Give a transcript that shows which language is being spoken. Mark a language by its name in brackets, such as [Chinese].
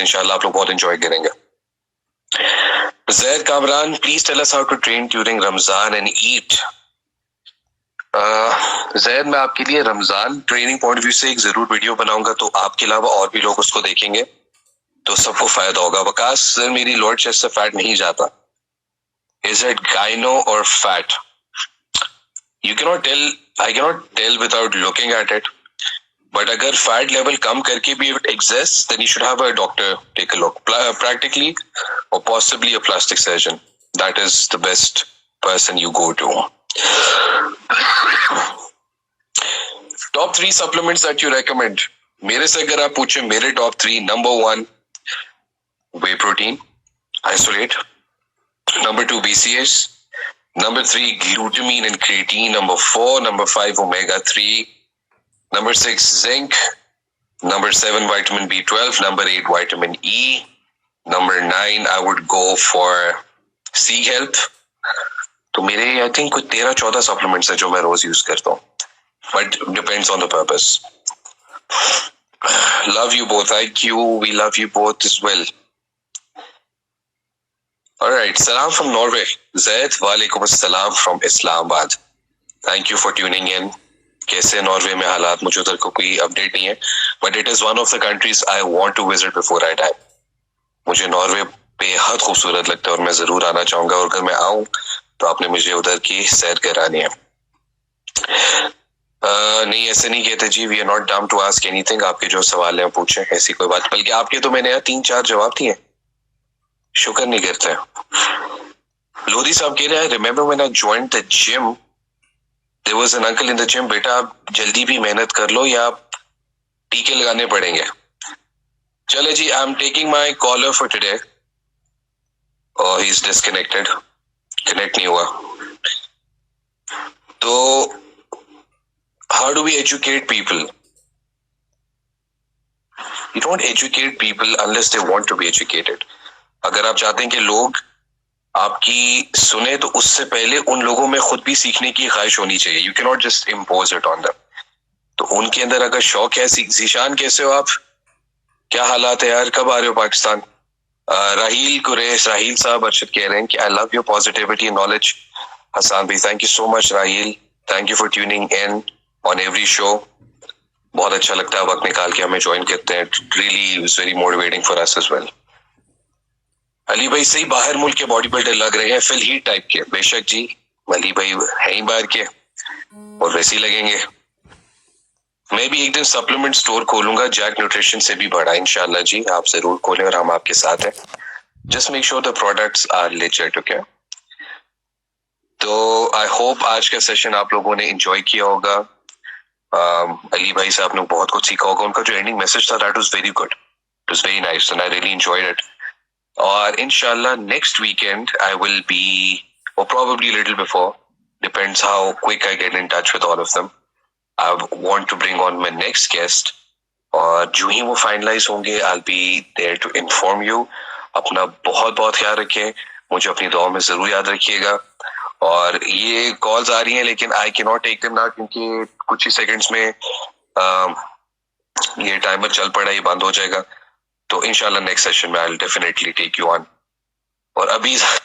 [Urdu] انشاءاللہ آپ لوگ بہت انجوائے کریں گے. زید Kamran, [English] Please tell us how to train during Ramadan and eat. [Urdu] زید, میں آپ کے لیے رمضان ٹریننگ پوائنٹ ویو سے ایک ضرور ویڈیو بناؤں گا, تو آپ کے علاوہ اور بھی لوگ اس کو دیکھیں گے تو سب کو فائدہ ہوگا. وقاص سر, میری لوڈ چیسٹ سے فیٹ نہیں جاتا. [English] Is it gyno or fat? You cannot tell, I cannot tell without looking at it. But [Urdu] اگر fat level کم کر کے بھی [English] it exists, then you should have a doctor take a look. Practically or possibly a plastic surgeon. That is the best person you go to. Top 3 supplements that you recommend. [Urdu] میرے سے اگر آپ پوچھیں, میرے top 3, [English] number 1 whey protein isolate, number 2 BCAAs, number 3 glutamine and creatine, number 4, number 5 omega 3, number 6 zinc, number 7 vitamin B12, number 8 vitamin E, number 9 I would go for C health. [Urdu] تو میرے I think کچھ 13-14 supplements ہیں جو میں روز use کرتا ہوں, [English] but depends on the purpose. Love you both. Thank you. We love you both as well. Alright, salam from Norway. Zaid, walaikum assalam from Islamabad. Thank you for tuning in. [Urdu] کیسے Norway میں حالات, مجھے ادھر کو کوئی update نہیں ہے, [English] But it is one of the countries I want to visit before I die. [Urdu] مجھے ناروے بے حد خوبصورت لگتا ہے اور میں ضرور آنا چاہوں گا, اور اگر میں آؤں تو آپ نے مجھے ادھر کی سیر کرانی ہے. نہیں, ایسے نہیں کہتے جی, [English] We are not dim to ask any thing. [Urdu] آپ کے جو سوال ہیں پوچھیں, ایسی کوئی بات, بلکہ آپ کے تو میں نے 3-4 جواب دیے, شکر نہیں کرتے. لودھی صاحب کہہ رہے ہیں, [English] remember when I joined the gym there was an uncle in the gym, [Urdu] بیٹا آپ جلدی بھی محنت کر لو یا آپ ٹیکے لگانے پڑیں گے. [English] چلے جی, I am taking my caller for today. Oh, he's disconnected. [Urdu] Connect نہیں ہوا. [English] تو how do we educate people? You don't educate people unless they want to be educated. [Urdu] اگر آپ چاہتے ہیں کہ لوگ آپ کی سنیں تو اس سے پہلے ان لوگوں میں خود بھی سیکھنے کی خواہش ہونی چاہیے. [English] You cannot just impose it on them. [Urdu] تو ان کے اندر اگر شوق ہے. ذیشان کیسے ہو آپ, کیا حالات ہے یار, کب آ رہے ہو پاکستان؟ راہیل قریش, راہیل صاحب ارشد کہہ رہے ہیں کہ [English] I love your positivity and knowledge. Hassan بھائی, thank you so much Raheel, thank you for tuning in on every show. [Urdu] بہت اچھا لگتا ہے وقت نکال کے ہمیں جوائن کرتے ہیں. [English] Really is very motivating for us as well. [Urdu] علی بھائی, صحیح باہر ملک کے باڈی بلڈر لگ رہے ہیں, فل ہیٹ ٹائپ کے. بے شک جی, علی بھائی ہے ہی باہر کے اور ویسے ہی لگیں گے. میں بھی ایک دن سپلیمنٹ اسٹور کھولوں گا, جیک نیوٹریشن سے بھی بڑا انشاءاللہ جی. آپ ضرور کھولیں اور ہم آپ کے ساتھ ہیں. [English] Just make sure the products are legit. [Urdu] Okay, تو آئی ہوپ آج کا سیشن آپ لوگوں نے انجوائے کیا ہوگا. علی بھائی سے آپ نے بہت کچھ سیکھا ہوگا. ان کا جو اینڈنگ میسج تھا [English] That was very good, it was very nice and I really enjoyed it. اور انشاءاللہ next weekend I will be, or probably a little before, depends how quick I get in touch with all of them. I want to bring on my next guest, [Urdu] اور جو ہی وہ finalise ہوں گے [English] I'll be there to inform you. [Urdu] اپنا بہت بہت خیال رکھیں, مجھے اپنی دعاؤں میں ضرور یاد رکھیے گا. اور یہ کالز آ رہی ہیں لیکن [English] I cannot take them now [Urdu] کیونکہ کچھ ہی سیکنڈز میں یہ ٹائمر چل پڑا, یہ بند ہو جائے گا. تو انشاءاللہ نیکسٹ سیشن میں [English] I'll definitely take you on. [Urdu] اور ابھی